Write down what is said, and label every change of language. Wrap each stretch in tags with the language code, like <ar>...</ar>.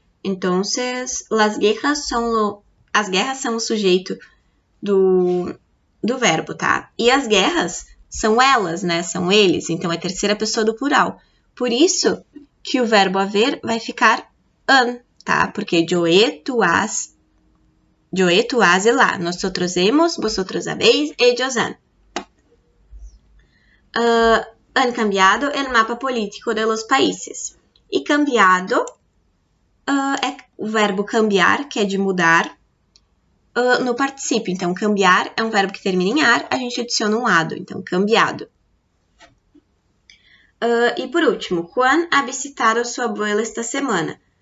<pt>Então, as guerras são o sujeito do verbo, tá? E as guerras são elas, né? São eles. Então, é terceira pessoa do plural. Por isso que o verbo haver vai ficar han, tá?</pt> <es>Porque Joe, tu has e lá. Nosotros hemos, vosotros habéis, ellos han. Han cambiado el mapa político de los países.</es> <pt>E cambiado é o verbo cambiar, que é de mudar, no particípio. Então, cambiar é um verbo que termina em ar, a gente adiciona um ado. Então, cambiado. E por último,</pt> <es>Juan ha visitado sua abuela esta semana.</es>